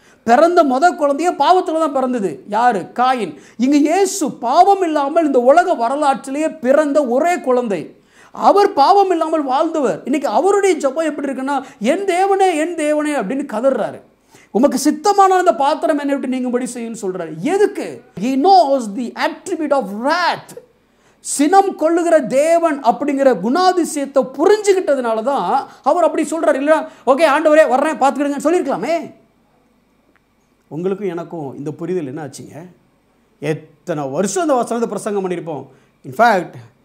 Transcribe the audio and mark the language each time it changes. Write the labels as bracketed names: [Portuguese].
[Tamil] பிறந்த குழந்தைய பாவத்தில் தான் பிறந்தது. யாரு? காயின். இங்கே இயேசு பாவம் இல்லாமல் இந்த உலக வரலாற்றிலேயே பிறந்த ஒரே குழந்தை. அவர் பாவம் இல்லாமல் வாழ்ந்தவர். இன்னைக்கு அவருடைய ஜெபம் எப்படி இருக்குன்னா, என் தேவனே என் தேவனே அப்படின்னு கதறாரு. உமக்கு சித்தமான அந்த பாத்திரம் என்னை விட்டு நீங்கும்படி செய்யுன்னு சொல்றாரு. எதுக்கு? [English] He knows the attribute of wrath. [Tamil] சினம் கொள்ளுகிற தேவன் அப்படிங்கிற குணாதிசயத்தை புரிஞ்சுக்கிட்டதுனால தான் அவர் அப்படி சொல்றாரு. இல்லை ஓகே ஆண்டவரே வர்றேன் பார்த்துக்கிடுங்கன்னு சொல்லியிருக்கலாமே. உங்களுக்கும் எனக்கும் இந்த புரிதல் என்ன ஆச்சுங்க? எத்தனை வருஷம் இந்த வசனத்தை பிரசங்கம் பண்ணியிருப்போம். இன்ஃபேக்ட்